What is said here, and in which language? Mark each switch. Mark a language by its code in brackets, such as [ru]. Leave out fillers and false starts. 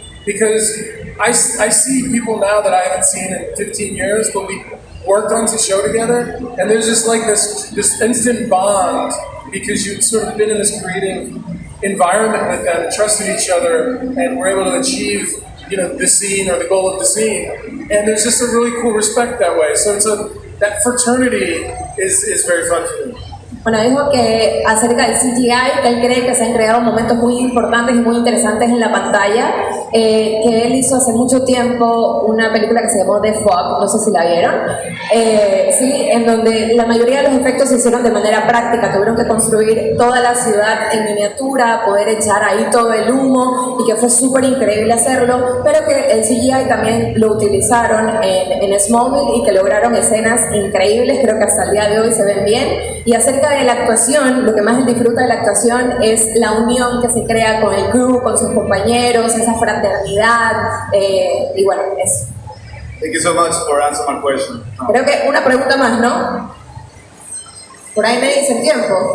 [en] Because I see people now that I haven't seen in 15 years, but we worked on the show together, and there's just like this instant bond because you've sort of been in this creative environment with them, trusted each other, and we're able to achieve, the scene or the goal of the scene. And there's just a really cool respect that way. So that fraternity is very fun for me. [es] Bueno, dijo que acerca del CGI, que él cree que se han creado momentos muy importantes y muy interesantes en la pantalla, que él hizo hace mucho tiempo una película que se llamó The Fog, no sé si la vieron, sí, en donde la mayoría de los efectos se hicieron de manera práctica, tuvieron que construir toda la ciudad en miniatura, poder echar ahí todo el humo, y que fue súper increíble hacerlo, pero que el CGI también lo utilizaron en Smallville y que lograron escenas increíbles, creo que hasta el día de hoy se ven bien. Y acerca de la actuación, lo que más él disfruta de la actuación es la unión que se crea con el crew, con sus compañeros, esa fraternidad, y bueno, eso. [en] Thank you so much for answering my question. [es] Creo que una pregunta más, ¿no? Por ahí me dice el tiempo.